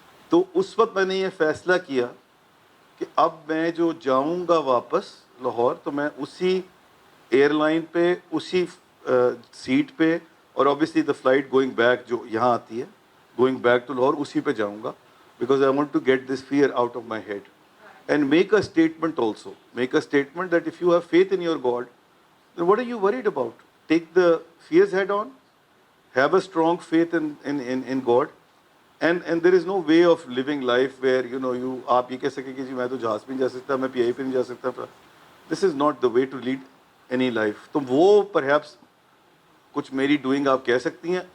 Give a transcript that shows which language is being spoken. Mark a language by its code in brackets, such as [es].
[ur] تو اس وقت میں نے یہ فیصلہ کیا کہ اب میں جو جاؤں گا واپس لاہور, تو میں اسی ایئر لائن پہ, اسی سیٹ پہ, اور [en] obviously the flight going back [ur] جو یہاں آتی ہے, [en] going back to Lahore, [ur] اسی پہ جاؤں گا. [en] Because I want to get this fear out of my head and make a statement also, make a statement that if you have faith in your God, what are you worried about? Take the fears head on, have a strong faith in God, and there is no way of living life where [ur] آپ یہ کہہ سکیں کہ جی میں تو جہاز پہ نہیں جا سکتا, [en] میں PI پہ نہیں جا سکتا. This is not the way to lead any life. [ur] تو وہ perhaps کچھ میری ڈوئنگ آپ کہہ سکتی ہیں.